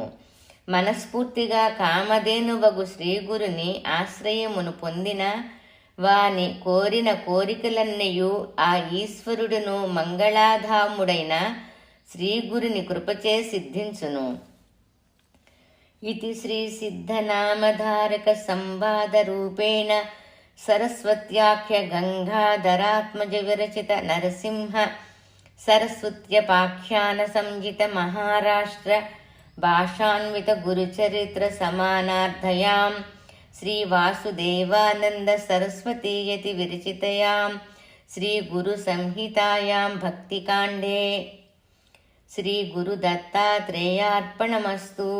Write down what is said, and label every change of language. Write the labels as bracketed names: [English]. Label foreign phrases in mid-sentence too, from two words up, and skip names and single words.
[Telugu] మనస్ఫూర్తిగా కామధేనువగు శ్రీగురుని ఆశ్రయమును పొందిన వాని కోరిన కోరికలన్నయు ఆ ఈశ్వరుడును మంగళాధాముడైన శ్రీగురుని కృపచే సిద్ధించును. [Sanskrit] इति श्रीसिद्धनामधारकसंवादरूपेण सरस्वत्याख्यगङ्गाधरात्मजविरचित नरसिंह सरस्वत्यपाख्यानसंहितमहाराष्ट्र भाषान्वितगुरुचरित्रसमानार्थयां श्रीवासुदेवानन्दसरस्वतीयति विरचितयां श्रीगुरुसंहितायां भक्तिकाण्डे श्रीगुरुदत्तात्रेयार्पणमस्तु।